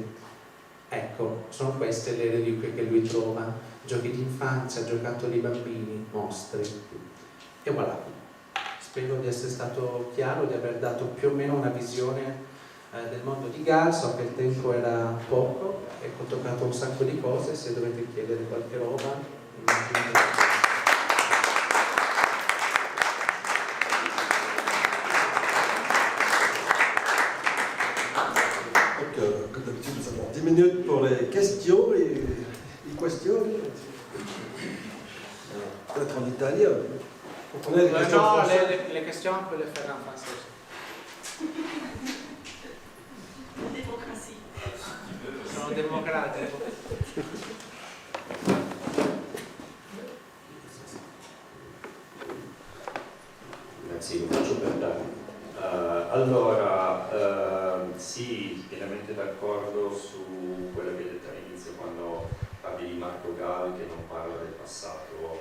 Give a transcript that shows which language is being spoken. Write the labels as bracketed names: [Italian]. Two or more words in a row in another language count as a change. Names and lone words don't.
[Italian] Ecco, sono queste le reliquie che lui trova, giochi di infanzia, giocattoli di bambini, mostri. E voilà. Spero di essere stato chiaro, di aver dato più o meno una visione del mondo di Gall. So che il tempo era poco e ho toccato un sacco di cose. Se dovete chiedere qualche roba, [French] Comme d'habitude, nous avons 10 minutes pour les questions et les questions. Peut-être en italien. Vous prenez les questions en français? les questions, on peut les faire en français. Démocratie. [Italian] Sono democratico. Sì, lo faccio per te. Allora, sì, pienamente d'accordo su quello che hai detto all'inizio quando parli di Marco Gall che non parla del passato.